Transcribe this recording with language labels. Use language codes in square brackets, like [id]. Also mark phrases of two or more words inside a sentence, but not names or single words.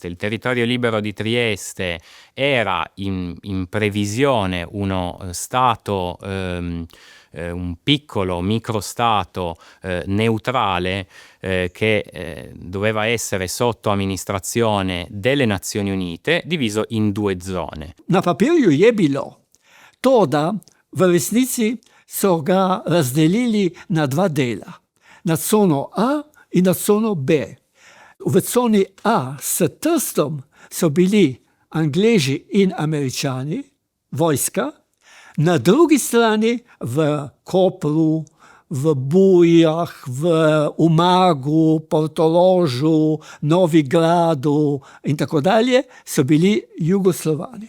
[it] Il territorio libero di Trieste era in previsione uno stato, un piccolo microstato neutrale che doveva essere sotto amministrazione delle Nazioni Unite, diviso in 2 zone. [sl] Na papirju je bilo, toda v resnici so ga razdelili na 2 dela. Na cono A in na cono B. V coni A s Trstom so bili Angleži in Američani, vojska, na drugi strani v Kopru, v Bujah, v Umagu, Portorožu, Novigradu in tako dalje so bili Jugoslovani.